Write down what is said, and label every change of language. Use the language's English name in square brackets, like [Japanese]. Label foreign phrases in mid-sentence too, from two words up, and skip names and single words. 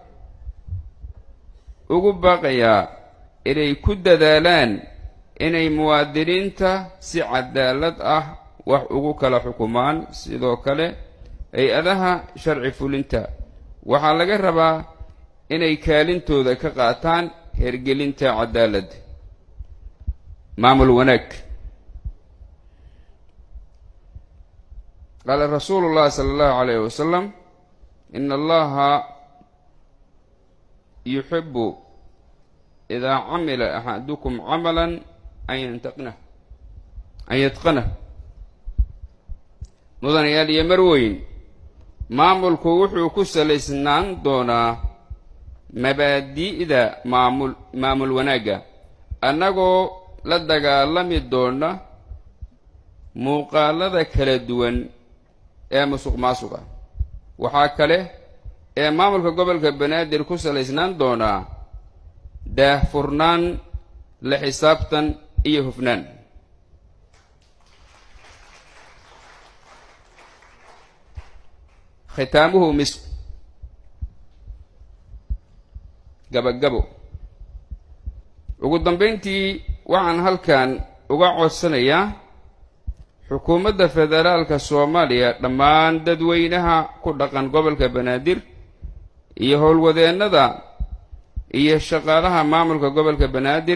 [Somali] ugu baaqayaa inay ku dadaalaan inay muwaadiniinta si cadaalad ah wax ugu kala xukumaan sidoo kale hay-adaha sharci fulinta waxaa laga rabaa inay kaalintooda ka qaataan hergelinta cadaaladda maamul wanaag [Arabic] قال رسول الله صلى الله عليه وسلم إن الله يحب إذا عمل أحدكم عملا أن يتقنه مدن يالي مروين [Somali] maamulku wuxuu ku salaysnaan doonaa mabaadi'da maamul wanaaga annagoo la dagaalami doona muuqaalada kala duwan ee musuqmaasuqa waxaa kale ee maamulka gobolka Banaadir ku salaysnaan doonaa daahfurnaan la xisaabtan iyo hufnaan [Arabic] ختامه مسك [Somali] gabagabo ugu dambeyntii waxaan halkan uga codsanayaa xukuumadda federaalka Soomaaliya dhammaan dadweynaha ku dhaqan gobolka Banaadir iyo howlwadeennada iyo shaqaalaha maamulka gobolka Banaadir